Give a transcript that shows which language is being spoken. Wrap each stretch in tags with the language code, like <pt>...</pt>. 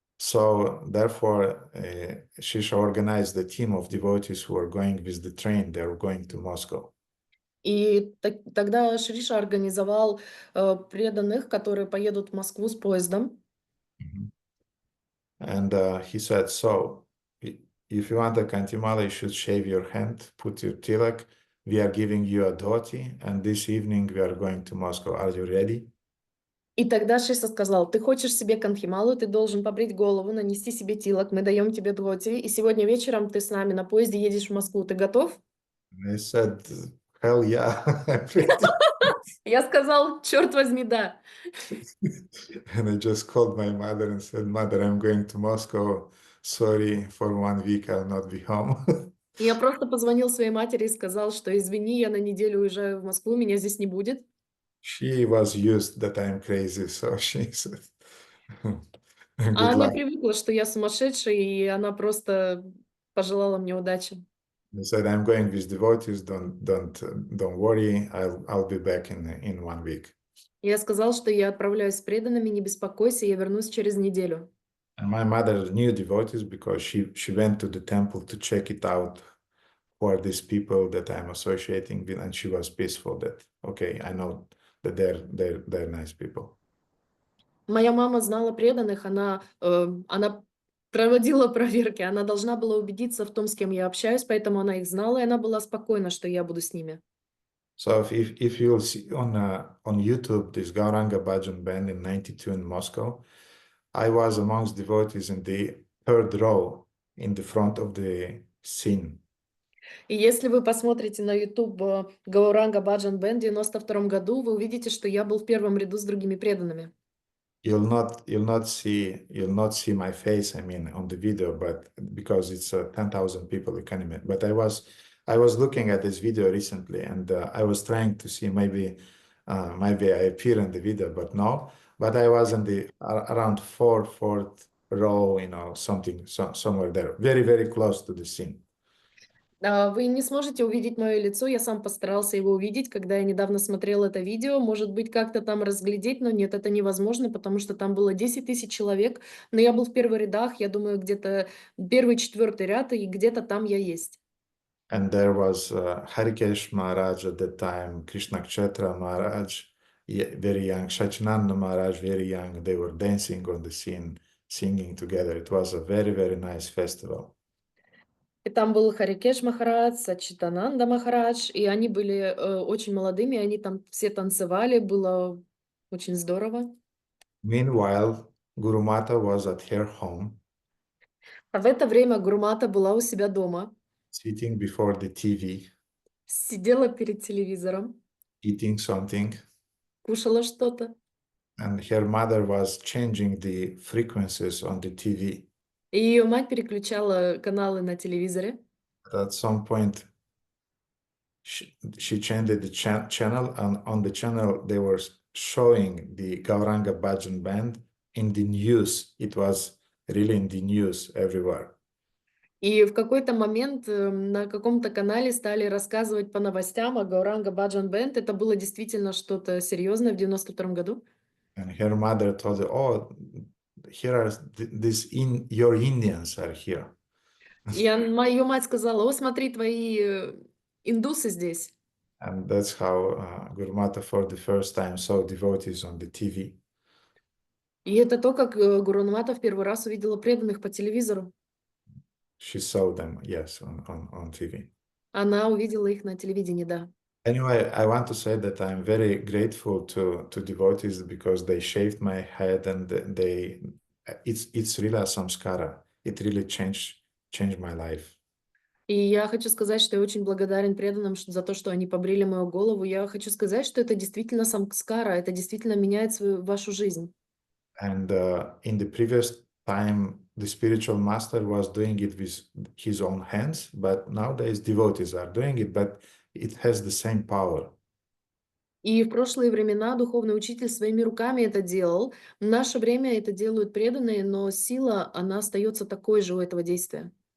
<en>So therefore, Shisha organized the team of devotees who are going with the train. They are going to Moscow.</en> <ru>И тогда Шриша организовал преданных, которые поедут в Москву с поездом.</ru> <en>And he said, so if you want a kantimala, you should shave your hand, put your tilak. We are giving you a dhoti, and this evening we are going to Moscow. Are you ready?</en> <ru>И тогда Шриша сказал, ты хочешь себе канхималу, ты должен побрить голову, нанести себе тилок, мы даем тебе дхоти, и сегодня вечером ты с нами на поезде едешь в Москву, ты готов?</ru> <en>And I said, hell yeah, I'm ready.</en> <ru>Я сказал, черт возьми, да.</ru> <en>And I just called my mother and said, Mother, I'm going to Moscow. Sorry, for 1 week I'll not be home.</en> <ru>И я просто позвонил своей матери и сказал, что извини, я на неделю уезжаю в Москву, меня здесь не будет.</ru> <en>She was used that I'm crazy, so she said,</en> <ru>А</ru> <en>good</en> <ru>она</ru> <en>luck.</en> <ru>привыкла, что я сумасшедший, и она просто пожелала мне удачи.</ru> <en>They said, I'm going with devotees. Don't worry. I'll be back in 1 week.</en> <ru>Я сказал, что я отправляюсь с преданными, не беспокойся, я вернусь через неделю.</ru> <en>And my mother knew devotees because she went to the temple to check it out who are these people that I'm associating with, and she was peaceful that, okay, I know that they're nice people.</en> <ru>Моя мама знала преданных, она проводила проверки, она должна была убедиться в том, с кем я общаюсь, поэтому она их знала, и она была спокойна, что я буду с ними.</ru> <en>So if you'll see on YouTube this Gauranga Bhajan band in '92 in Moscow, I was amongst devotees in the 3rd row in the front of the scene.</en> <ru>И если вы посмотрите на YouTube Гауранга Баджан Бэнд в 92 году, вы увидите, что я был в первом ряду с другими преданными.</ru> <en>You'll not see my face, I mean, on the video, but because it's 10,000 people, you can imagine. But I was looking at this video recently, and I was trying to see maybe I appear in the video, but no. But I was in the around fourth row, somewhere there, very, very close to the scene.</en> <ru>Вы не сможете увидеть мое лицо, я сам постарался его увидеть, когда я недавно смотрел это видео, может быть, как-то там разглядеть, но нет, это невозможно, потому что там было 10 тысяч человек, но я был в первых рядах, я думаю, где-то 1-4 ряд, и где-то там я есть.</ru> <en>And there was Harikesh Maharaj at that time, Krishna Kshetra Maharaj, very young, Shachinanda Maharaj, very young. They were dancing on the scene, singing together. It was a very, very nice festival.</en> <ru>И там был Харикеш Махарадж, Сачитананда Махарадж, и они были очень молодыми, они там все танцевали, было очень здорово.</ru> <en>Meanwhile, Guru Mata was at her home,</en> <ru>А в это время Гурмата была у себя дома,</ru> <en>sitting before the TV,</en> <ru>сидела перед телевизором,</ru> <en>eating something,</en> <ru>кушала что-то.</ru> <en>and her mother was changing the frequencies on the TV.</en> <ru>И ее мать переключала каналы на телевизоре.</ru> <en>At some point, she changed the channel, and on the channel they were showing the Gauranga Bhajan band in the news. It was really in the news everywhere.</en> <ru>И в какой-то момент на каком-то канале стали рассказывать по новостям о Гауранга Баджан Бэнд. Это было действительно что-то серьезное в 92 году.</ru> <en>And her mother told her, oh, here are your Indians are here.</en> <ru>И ее мать сказала, о, смотри, твои индусы здесь.</ru> <en>And that's how Guru Mata for the first time saw devotees on the TV.</en> <ru>И это то, как Гурунмата в первый раз увидела преданных по телевизору.</ru> <en>She saw them, yes, on TV.</en> <ru>Она увидела их на телевидении, да.</ru> <en>Anyway, I want to say that I'm very grateful to devotees because they shaved my head, and it's really a samskara. It really changed my life.</en> <ru>И я хочу сказать, что я очень благодарен преданным за то, что они побрили мою голову. Я хочу сказать, что это действительно самскара, это действительно меняет вашу жизнь.</ru> <en>And in the previous time, the spiritual master was doing it with his own hands, but nowadays devotees are doing it, but it has the same power.</en> <ru>И в прошлые времена духовный учитель своими руками это делал. В наше время это делают преданные, но сила, она остается такой же у этого действия.</ru>